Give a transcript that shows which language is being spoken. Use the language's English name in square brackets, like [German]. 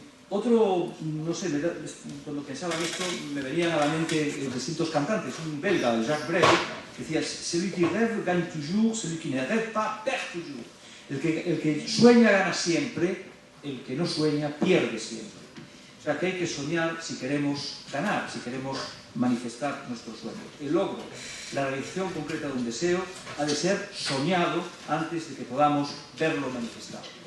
[Spanish] No sé, cuando pensaba en esto me venían a la mente distintos cantantes. Un belga, Jacques Brel, que decía: [French] celui qui rêve gagne toujours, celui qui ne rêve pas perd toujours. [Spanish] El que sueña gana siempre, el que no sueña pierde siempre. O sea que hay que soñar si queremos ganar, si queremos manifestar nuestros sueños. El logro, la realización concreta de un deseo, ha de ser soñado antes de que podamos verlo manifestado.